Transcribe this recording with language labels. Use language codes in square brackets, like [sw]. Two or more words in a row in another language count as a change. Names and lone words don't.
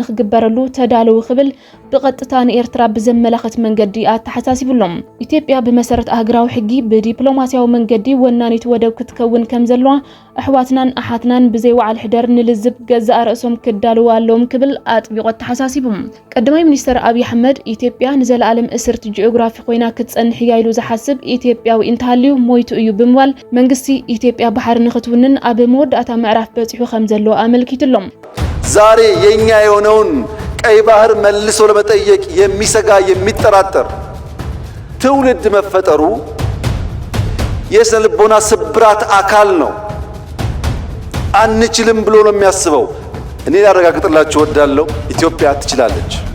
[ti] ክግበረሉ ተዳለዉ ክብል ብቐጥታ ንኤርትራ ብዘመላኽት መንገዲ ኣተሓሳሲብሎም ኢትዮጵያ ብመሰረት ኣህግራዊ ሕጊ ብዲፕሎማሲያዊ መንገዲ ወናኒት ወደብ ክትከውን ከም ዘለዋ ኣሕዋትናን ኣሓትናን ብዘይ ወዓል ሕደር ንልዝብ ገዛእ ርእሶም ክዳልዉ ኣለዎም ክብል ኣጥቢቆ ተሓሳሲቦም ቀዳማይ ሚኒስተር ኣብይ ኣሕመድ ኢትዮጵያ ንዘለኣለም እስርቲ ጂኦግራፊ ኮይና ክትጸንሕ ኢሉ ዝሓስብ ኢትዮጵያዊ እንተሃልዩ ሞይቱ እዩ ብምባል መንግስቲ ኢትዮጵያ ባሕር ንኽትውንን ኣብ መወዳእታ ምዕራፍ በፂሑ ከም ዘሎ አመልክቱሎም [am] ዛሬ የኛ የሆነውን ቀይ ባህር መልሶ ለመጠየቅ የሚሰጋ የሚጠራጠር ትውልድ መፈጠሩ የስነልቦና ስብራት አካል ነው አንችልም ብሎ ነው የሚያስበው እኔ ያረጋግጥላችሁ ወዳለው ኢትዮጵያ ትችላለች